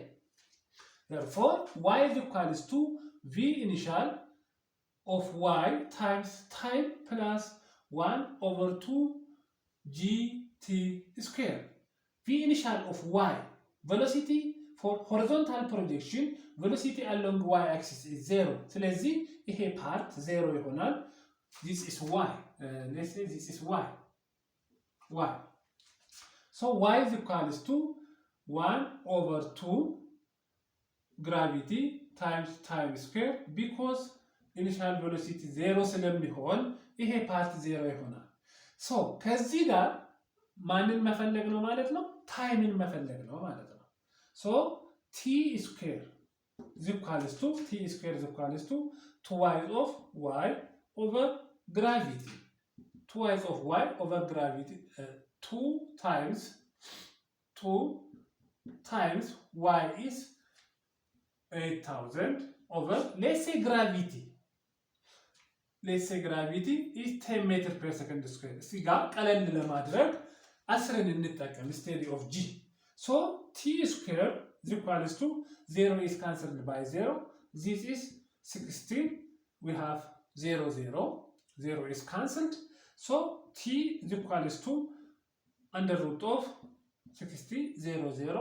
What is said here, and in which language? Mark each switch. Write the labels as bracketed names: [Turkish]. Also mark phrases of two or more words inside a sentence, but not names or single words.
[English] Therefore, y is equals to v initial of y times time plus 1 over 2 gt square. V initial of y, velocity for horizontal projection, velocity along y axis is 0. [Amharic] ስለዚህ ይሄ part 0 ይሆናል. [English] This is y. Let's say this is y. So y is equals to 1 over 2 gravity times time square because initial velocity 0 [Amharic] ስለሚሆን ይሄ part 0 ይሆናል። [English] So [Amharic] ከዚህ ጋር ማንን መፈለግ ነው ማለት ነው? ታይምን መፈለግ ነው ማለት ነው። [English] So t square is equals to 2y of y over gravity. 2y of y over gravity. 2 times y is 8,000 over, let's say gravity is 10 meters per second square. [Amharic] እዚህ ጋር ቀለል ለማድረግ 10ን እንጠቀም [English] instead of g. So t square is equals to 0 is cancelled by 0. This is 16. We have 0 is cancelled. So t is equals to under root of 60, 0.